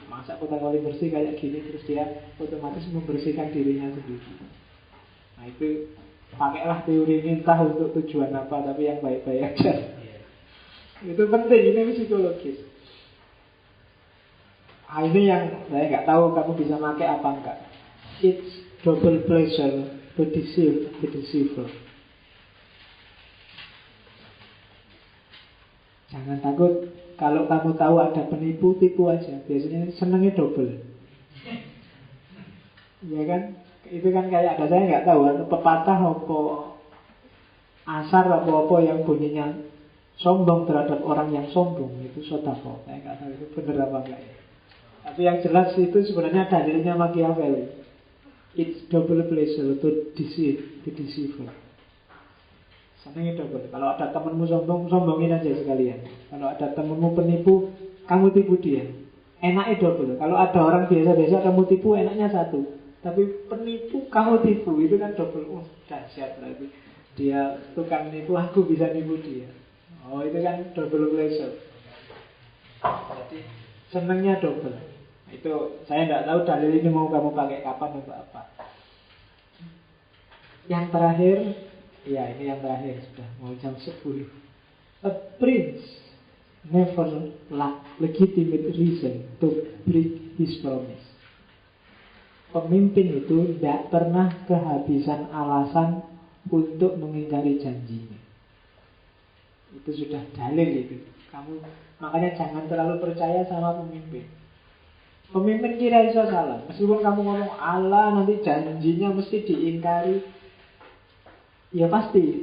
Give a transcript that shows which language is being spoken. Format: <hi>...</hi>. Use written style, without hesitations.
<id>Masa kota paling bersih kayak gini, terus dia otomatis membersihkan dirinya sendiri. Nah itu pakailah teori ini entah untuk tujuan apa, tapi yang baik-baik aja. Itu penting, ini psikologis. Ini yang saya nggak tahu kamu bisa pakai apa enggak.</id> <en>It's double pleasure to deceive the deceiver.</en> <id>Jangan takut kalau kamu tahu ada penipu, tipu aja. Biasanya senangnya double. Ya kan? Itu kan kayak ada, saya nggak tahu ada pepatah apa asar apa yang bunyinya sombong terhadap orang yang sombong itu sodako. Saya nggak tahu itu benar apa enggak ya. Tapi yang jelas itu sebenarnya dalilnya Machiavelli.</id> <en>It's double pleasure to deceive the deceiver.</en> <id>Senangnya double. Kalau ada temanmu sombong, sombongin aja sekalian. Kalau ada temanmu penipu, kamu tipu dia. Enaknya double. Kalau ada orang biasa-biasa kamu tipu, enaknya satu. Tapi penipu kamu tipu, itu kan double. Dahsyat berarti. Dia tukang nipu, aku bisa nipu dia. Oh itu kan</id> <en>double pleasure.</en> <id>Jadi senangnya double. Itu saya tidak tahu dalil ini mau kamu pakai kapan untuk apa. Yang terakhir, ya ini yang terakhir, sudah mau jam 10.</id> <en>A prince never lack legitimate reason to break his promise.</en> <id>Pemimpin itu tidak pernah kehabisan alasan untuk mengingkari janjinya. Itu sudah dalil itu. Kamu makanya jangan terlalu percaya sama pemimpin. Pemimpin kira iso salah. Meskipun kamu ngomong Allah nanti janjinya mesti diingkari, ya pasti.</id>